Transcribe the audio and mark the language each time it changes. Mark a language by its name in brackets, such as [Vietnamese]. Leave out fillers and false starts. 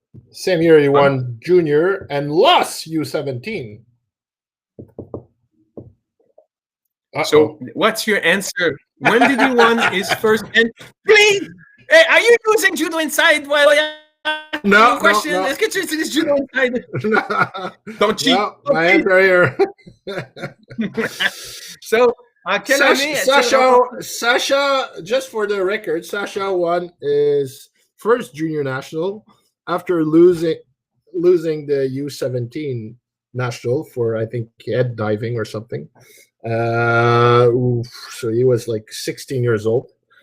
[English] Same year he won junior and lost U17. So what's your answer? When did he win his first? And please, hey, are you using Judo Inside while I no question? No. [French] Est-ce que tu utilises Judo Inside? [English] Don't cheat. No, my answer here. So [French] En quelle année a-t-il remporté? [English] Sasha, just for the record, Sasha won his first junior national after losing the U17 national for, I think, head diving or something. So he was like 16 years old.